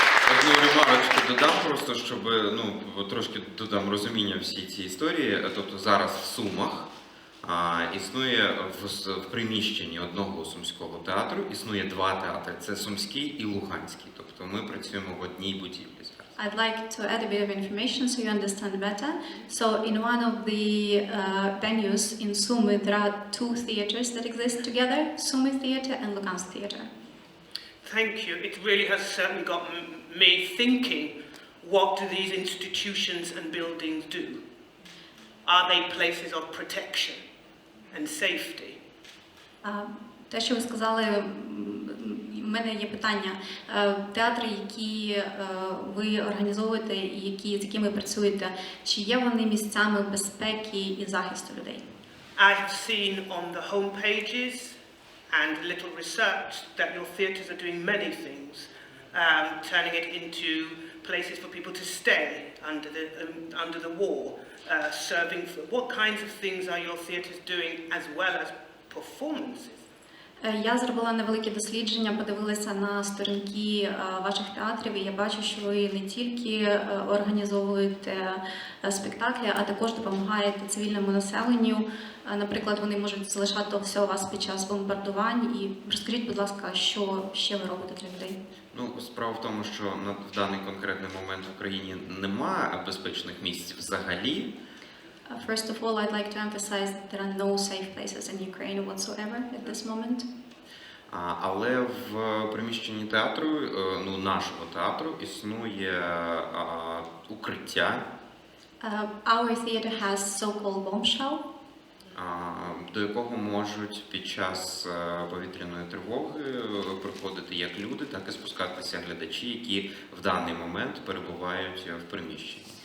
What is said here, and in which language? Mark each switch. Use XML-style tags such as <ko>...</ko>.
<uk>Одну ремарочку додам просто, щоб трошки додам розуміння всій цій історії. Тобто зараз в Сумах існує в приміщенні одного сумського театру, існує два театри. Це Сумський і Луганський. Тобто ми працюємо в одній будівлі.</uk> <en>I'd like to add a bit of information so you understand better. So in one of the venues in Sumy, there are two theaters that exist together, Sumy Theatre and Lugansk Theatre. Thank you. It really has certainly got me thinking, what do these institutions and buildings do? Are they places of protection and safety?</en> <uk>Те, що ви сказали, в мене є питання. Театри, які ви організовуєте і з якими працюєте, чи є вони місцями безпеки і захисту людей?</uk> <en>I have seen on the home pages and a little research that your theatres are doing many things, turning it into places for people to stay under the war, serving. What kinds of things are your theatres doing as well as performances?</en> <uk>Я зробила невелике дослідження, подивилася на сторінки ваших театрів, і я бачу, що ви не тільки організовуєте спектаклі, а також допомагаєте цивільному населенню. Наприклад, вони можуть залишатися у вас під час бомбардувань. І розкажіть, будь ласка, що ще ви робите для людей? Справа в тому, що в даний конкретний момент в Україні немає безпечних місць взагалі.</uk> <en>First of all, I'd like to emphasize that there are no safe places in Ukraine whatsoever at this moment.</en> <uk>Але в приміщенні театру, нашого театру, існує укриття,</uk> <en>Our theater has so-called bomb shell,</en> <uk>до якого можуть під час повітряної тривоги приходити як люди, так і спускатися глядачі, які в даний момент перебувають в приміщенні.</uk>